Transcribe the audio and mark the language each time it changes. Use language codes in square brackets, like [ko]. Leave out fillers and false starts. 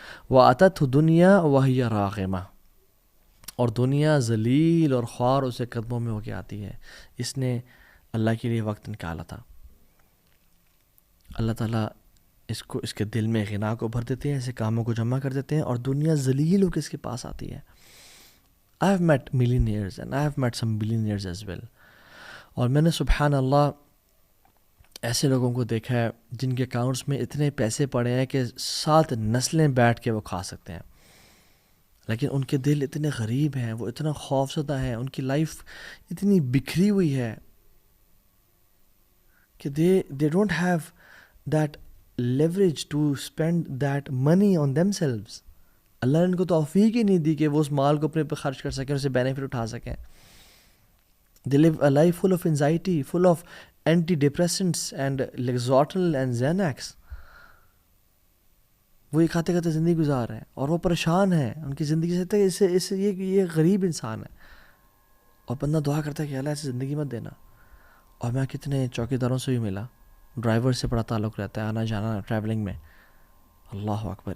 [ar] وَأَتَتْهُ دُنْيَا وَهِيَ رَاغِمَةٌ، [ur] اور دنیا ذلیل اور خوار اسے قدموں میں ہو کے آتی ہے. اس نے اللہ کے لیے وقت نکالا تھا. اللہ تعالیٰ اس کے دل میں غنا کو بھر دیتے ہیں، اسے کاموں کو جمع کر دیتے ہیں، اور دنیا ذلیل ہو کے اس کے پاس آتی ہے. [en] I have met millionaires and I have met some billionaires as well. [ur] اور میں نے سبحان اللہ ایسے لوگوں کو دیکھا ہے جن کے اکاؤنٹس میں اتنے پیسے پڑے ہیں کہ 7 نسلیں بیٹھ کے وہ کھا سکتے ہیں، لیکن ان کے دل اتنے غریب ہیں، وہ اتنا خوف زدہ ہیں، ان کی لائف اتنی بکھری ہوئی ہے کہ [en] they don't have that leverage to spend that money on themselves. [ur] اللہ نے ان کو توفیق ہی نہیں دی کہ وہ اس مال کو اپنے پہ خرچ کر سکیں، اسے بینیفٹ اٹھا سکیں. [en] They live a life full of anxiety, full of antidepressants and Lexotil and Xanax. [ur] وہ یہ کھاتے کھاتے زندگی گزار رہے ہیں اور وہ پریشان ہیں. ان کی زندگی سے یہ غریب انسان ہے، اور بندہ دعا کرتا ہے کہ اللہ ایسے زندگی مت دینا. اور میں کتنے چوکیداروں سے بھی ملا، ڈرائیور سے بڑا تعلق رہتا ہے، آنا جانا ٹریولنگ میں. اللہ اکبر.